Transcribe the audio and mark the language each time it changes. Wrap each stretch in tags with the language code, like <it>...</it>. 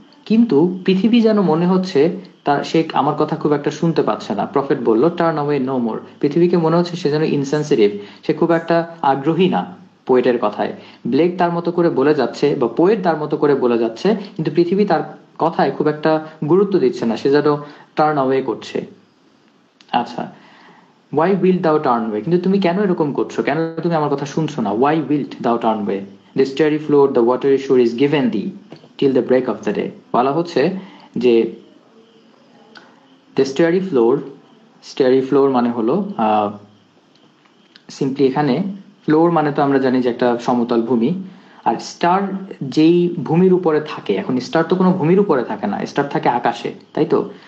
<bn>কিন্তু পৃথিবী যেন মনে হচ্ছে সে আমার কথা খুব একটা শুনতে পাচ্ছে না। প্রফেট বলল</bn> <en>turn away no more,</en> <bn>পৃথিবীকে মনে হচ্ছে সে যেন ইনসেনসিটিভ, সে খুব একটা আগ্রহী না পোয়েটের কথায়। ব্লেক তার মতো করে বলে যাচ্ছে, বা পোয়েট তার মতো করে বলে যাচ্ছে, কিন্তু পৃথিবী তার কথায় খুব একটা গুরুত্ব দিচ্ছে না, সে যেন টার্ন অ্যাওয়ে করছে। আচ্ছা,</bn> <en>why wilt thou turn away?</en> <bn>কিন্তু তুমি কেন এরকম করছো? কেন তুমি আমার কথা শুনছো না?</bn> <en>why wilt thou turn away? The starry floor, the watery shore is given thee till the break of the day.</en> <bn>বলা হচ্ছে যে</bn> <en>the starry floor</en> <bn>মানে হলো সিম্পলি এখানে ফ্লোর মানে তো আমরা জানি যে একটা সমতল ভূমি, আর স্টার যেই ভূমির উপরে থাকে, এখন স্টার তো কোনো ভূমির উপরে থাকে না, স্টার থাকে আকাশে, তাই তো?</bn>